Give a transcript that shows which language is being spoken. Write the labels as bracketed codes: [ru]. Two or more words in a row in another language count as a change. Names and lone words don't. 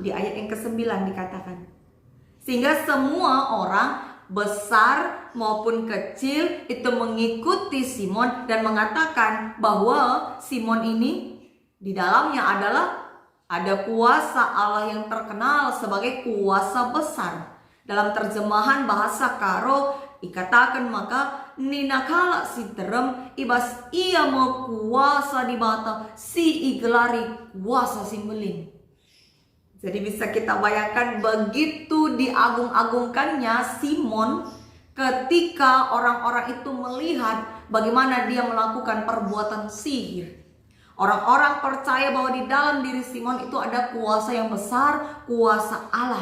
[id] Di ayat yang ke-9 dikatakan. Sehingga semua orang besar maupun kecil itu mengikuti Simon dan mengatakan bahwa Simon ini di dalamnya ada kuasa Allah yang terkenal sebagai kuasa besar. Dalam terjemahan bahasa Karo dikatakan [btx] maka ninakala si terem ibas ia mau kuasa di bata si igelari kuasa si melin. [id] Jadi bisa kita bayangkan begitu diagung-agungkannya Simon ketika orang-orang itu melihat bagaimana dia melakukan perbuatan sihir. Orang-orang percaya bahwa di dalam diri Simon itu ada kuasa yang besar, kuasa Allah.